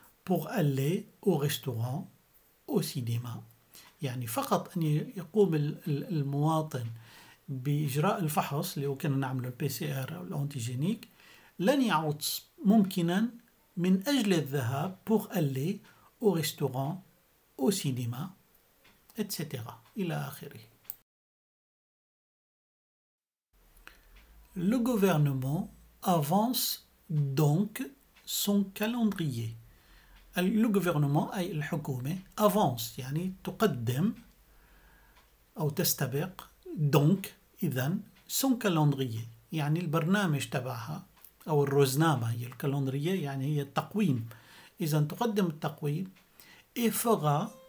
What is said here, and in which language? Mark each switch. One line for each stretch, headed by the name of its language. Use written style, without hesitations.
French: pour aller au restaurant au cinéma
Arabic: يعني فقط أن يقوم المواطن بإجراء الفحص اللي هو كنا نعمله البي سي ار أو الأنتيجينيك لن يعود ممكنا من أجل الذهاب pour aller au restaurant au cinéma etc. إلى آخره.
French: Le gouvernement avance donc son calendrier. Le gouvernement
Arabic: أي الحكومة
French: avance
Arabic: يعني تقدم أو تستبق donc إذن
French: son calendrier
Arabic: يعني البرنامج تبعها أو الروزنامة هي الكالندرية يعني هي التقويم إذن تقدم التقويم
French: et fera